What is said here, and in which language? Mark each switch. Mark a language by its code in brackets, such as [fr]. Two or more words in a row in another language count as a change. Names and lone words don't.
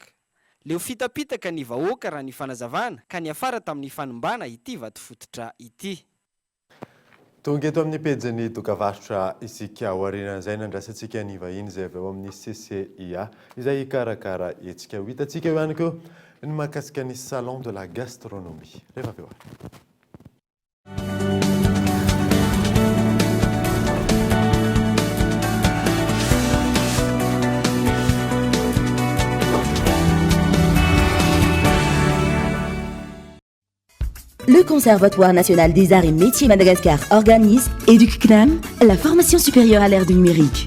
[mg] Leo fitapitaka ny vahoaka raha ny fanazavana ka ny afara tamin'ny fanimbana ity vato fototra ity. Tonga eto amin'ny pejiny dokavarotra isika aorianan'izay nandrasantsika ny vahiny izay avy ao amin'ny CCIA izay karakara etsika ho hitantsika ihany koa ny mahakasika ny [fr] salon de la gastronomie. [mg] Rehefa avy eo. [fr] Le Conservatoire national des arts et métiers Madagascar organise EducCNAM, la formation supérieure à l'ère du numérique.